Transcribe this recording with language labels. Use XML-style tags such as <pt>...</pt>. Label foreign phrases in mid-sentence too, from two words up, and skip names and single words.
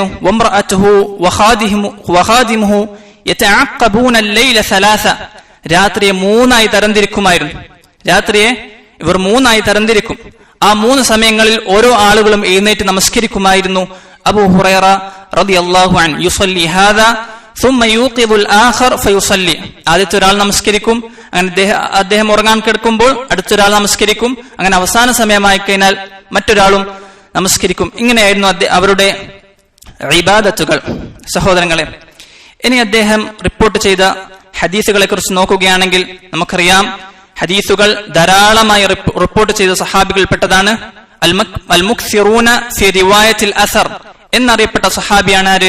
<ar>وامرأته وخادمه يعتقبون الليل 3,</ar> <ml>രാത്രിയെ 3ആയി തരംതിരിക്കുമായിരുന്നു. രാത്രിയെ ഇവർ 3ആയി തരംതിരിക്കും. ആ 3 സമയങ്ങളിൽ ഓരോ ആളുകളും എഴുന്നേറ്റ് നമസ്കരിക്കുമായിരുന്നു.</ml> <ar>أبو هريرة رضي الله عنه يصلي هذا ثم يوقظ الآخر فيصلي.</ar> <ml>ആദ്യത്തെ ഒരാൾ നമസ്കരിക്കും, അങ്ങനെ അദ്ദേഹം ഉറങ്ങാൻ കിടക്കുമ്പോൾ അടുത്തൊരാൾ നമസ്കരിക്കും, അങ്ങനെ അവസാന സമയമായി കഴിഞ്ഞാൽ മറ്റൊരാളും നമസ്കരിക്കും. ഇങ്ങനെയായിരുന്നു അവരുടെ ഇബാദത്തുകൾ. സഹോദരങ്ങളെ, ഇനി അദ്ദേഹം റിപ്പോർട്ട് ചെയ്ത ഹദീസുകളെ കുറിച്ച് നോക്കുകയാണെങ്കിൽ നമുക്കറിയാം, ഹദീസുകൾ ധാരാളമായി റിപ്പോർട്ട് ചെയ്ത സഹാബികൾപ്പെട്ടതാണ്</ml> <ar>المكثرون في رواية الأثر</ar> <ml>എന്നറിയപ്പെട്ട സഹാബിയാണ് ആര്?</ml>